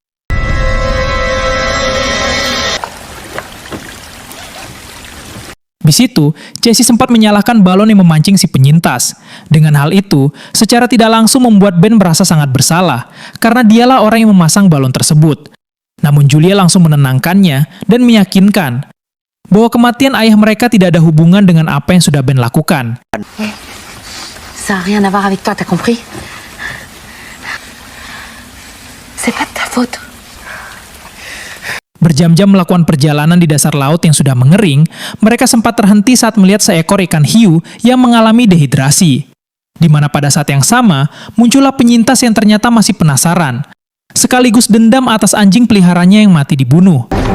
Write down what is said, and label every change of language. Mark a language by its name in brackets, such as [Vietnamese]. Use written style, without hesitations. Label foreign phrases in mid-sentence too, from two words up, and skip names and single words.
[Indonesian] Di situ, Casey sempat menyalakan balon yang memancing si penyintas. Dengan hal itu, secara tidak langsung membuat Ben merasa sangat bersalah, karena dialah orang yang memasang balon tersebut. Namun Julia langsung menenangkannya dan meyakinkan bahwa kematian ayah mereka tidak ada hubungan dengan apa yang sudah Ben lakukan. [French] Ça n'a rien à voir avec toi, t'as compris? C'est pas de ta faute. [Indonesian] Berjam-jam melakukan perjalanan di dasar laut yang sudah mengering, mereka sempat terhenti saat melihat seekor ikan hiu yang mengalami dehidrasi. Di mana pada saat yang sama, muncullah penyintas yang ternyata masih penasaran, sekaligus dendam atas anjing peliharanya yang mati dibunuh.